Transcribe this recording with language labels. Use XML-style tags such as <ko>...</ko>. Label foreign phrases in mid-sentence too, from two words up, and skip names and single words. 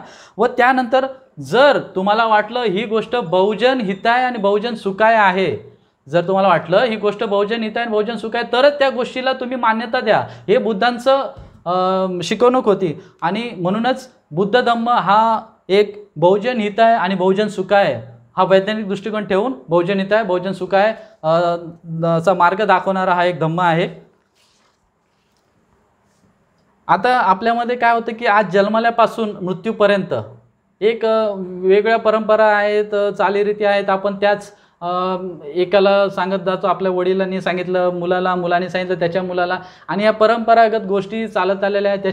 <mr>व त्यानंतर जर तुम्हाला वाटलं ही गोष्ट</mr> <pi>बहुजन हिताय</pi> <mr>आणि</mr> <pi>बहुजन सुखाय</pi> <mr>आहे, जर तुम्हाला वाटलं ही गोष्ट</mr> <pi>बहुजन हिताय</pi> <mr>आणि</mr> <pi>बहुजन सुखाय</pi> <mr>तरच त्या गोष्टीला तुम्ही मान्यता द्या. हे बुद्धांचं शिकवणूक होती. आणि म्हणूनच बुद्ध धम्म हा एक</mr> <pi>बहुजन हिताय</pi> <mr>आणि</mr> <pi>बहुजन सुखाय</pi> <mr>हा वैज्ञानिक दृष्टिकोन ठेवून</mr> <pi>बहुजन हिताय बहुजन सुखाय</pi> <mr>चा मार्ग दाखवणारा हा एक धम्म आहे. आता आपल्यामध्ये काय होतं की आज जन्मल्यापासून मृत्यूपर्यंत एक वेगळ्या परंपरा आहेत, चालीरीती आहेत. आपण त्याच एकाला सांगत जातो, आपल्या वडिलांनी सांगितलं मुलाला, मुलांनी सांगितलं त्याच्या मुलाला, आणि या परंपरागत गोष्टी चालत आलेल्या आहेत.</mr>